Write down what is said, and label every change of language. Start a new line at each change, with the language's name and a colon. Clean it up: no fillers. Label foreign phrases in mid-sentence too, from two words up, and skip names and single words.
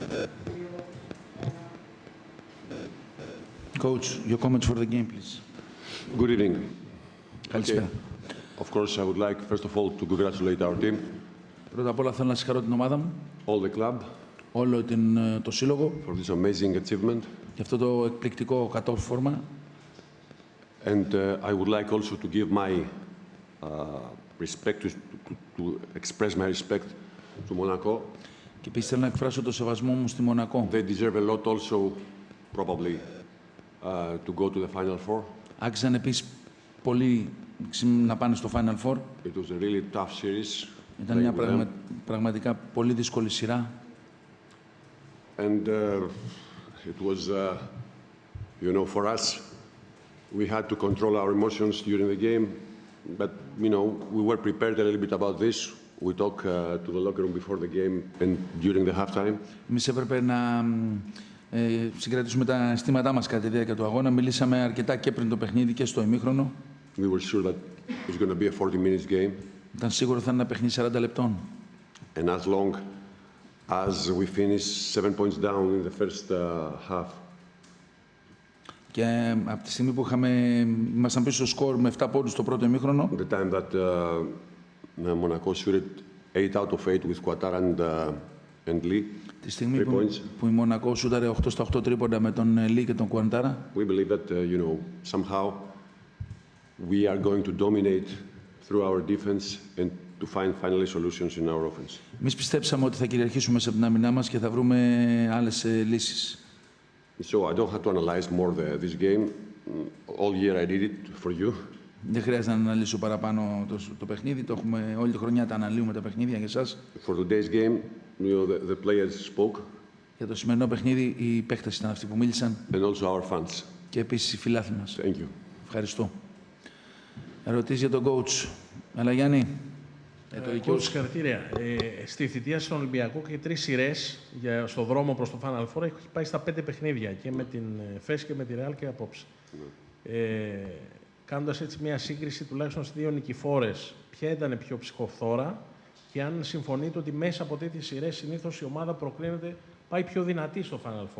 English: Coach, your comments for the game, please. Good evening.
Greek: Καλησπέρα.
English: Of course, I would like, first of all, to congratulate our team.
Greek: Πρώτα απ' όλα θέλω να συγχαρώ την ομάδα μου.
English: All the club.
Greek: Όλο το σύλλογο.
English: For this amazing achievement.
Greek: Για αυτό το εκπληκτικό κατόρθωμα.
English: And I would like also to give my respect, to express my respect to Monaco.
Greek: Και επίσης θέλω να εκφράσω το σεβασμό μου στη Μονακό.
English: They deserve a lot also, probably, to go to the Final Four.
Greek: Άξιζαν επίσης πολύ να πάνε στο Final Four.
English: It was a really tough series.
Greek: Ήταν μια πραγματικά πολύ δύσκολη σειρά.
English: And it was, you know, for us, we had to control our emotions during the game. But, you know, we were prepared a little bit about this. We talked to the locker room before the game and during the halftime.
Greek: Εμείς έπρεπε να συγκρατήσουμε τα αισθήματά μας κατά τη διάρκεια του αγώνα. Μιλήσαμε αρκετά και πριν το παιχνίδι και στο ημίχρονο.
English: We were sure that it's going to be a 40 minutes game.
Greek: Ήταν σίγουρο θα είναι ένα παιχνίδι 40 λεπτών.
English: And as long as we finished 7 points down in the first half.
Greek: Και από τη στιγμή που ήμασταν πίσω στο σκορ με 7 πόντους στο πρώτο ημίχρονο.
English: The time that Monaco shooted 8 out of 8 with Qatar and Lee.
Greek: Τη στιγμή που η Μονακό σούταρε 8 στα 8 τρίποντα με τον Λί και τον Κουαντάρα.
English: We believe that somehow we are going to dominate through our defense and to find finally solutions in our offense.
Greek: Εμείς πιστέψαμε ότι θα κυριαρχήσουμε σε την άμυνά μας και θα βρούμε άλλες λύσεις.
English: So I don't have to analyze more this game. All year I did it for you.
Greek: Δεν χρειάζεται να αναλύσω παραπάνω το παιχνίδι. Το έχουμε όλη τη χρονιά, τα αναλύουμε τα παιχνίδια για εσάς.
English: For today's game, the players spoke.
Greek: Για το σημερινό παιχνίδι, οι παίκτες ήταν αυτοί που μίλησαν.
English: And also our fans.
Greek: Και επίσης οι φιλάθλοι μας.
English: Thank you.
Greek: Ευχαριστώ. Ερωτήσεις για τον coach. Αλλά Γιάννη. Coach, συγχαρητήρια. Στη θητεία στον Ολυμπιακό και 3 σειρές στο δρόμο προς το Final Four έχει πάει στα 5 παιχνίδια και με την ΦΕΣ και με τη Real και απόψε. Κάνοντας έτσι μια σύγκριση τουλάχιστον στις 2 νικηφόρες, ποια ήταν πιο ψυχοφθόρα και αν συμφωνείτε ότι μέσα από τέτοιες σειρές συνήθως η ομάδα προκρίνεται, πάει πιο δυνατή στο Final Four.